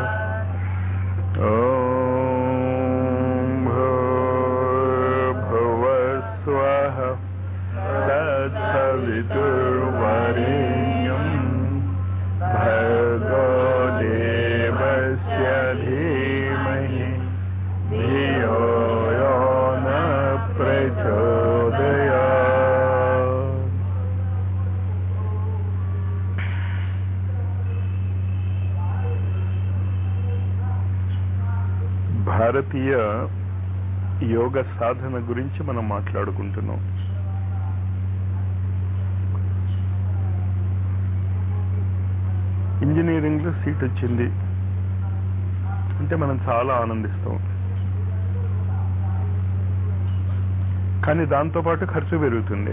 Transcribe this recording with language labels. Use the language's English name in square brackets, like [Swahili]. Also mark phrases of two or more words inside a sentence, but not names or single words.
[Sanskrit] ॐ भूर्भुवस्वः तत्सवितुर्वरेण्यं भर्गो देवस्य धीमहि धियो यो नः प्रचोदयात्। [Telugu] భారతీయ యోగ సాధన గురించి మనం మాట్లాడుకుంటున్నాం. ఇంజనీరింగ్లో సీట్ వచ్చింది అంటే మనం చాలా ఆనందిస్తాం, కానీ దాంతోపాటు ఖర్చు పెరుగుతుంది.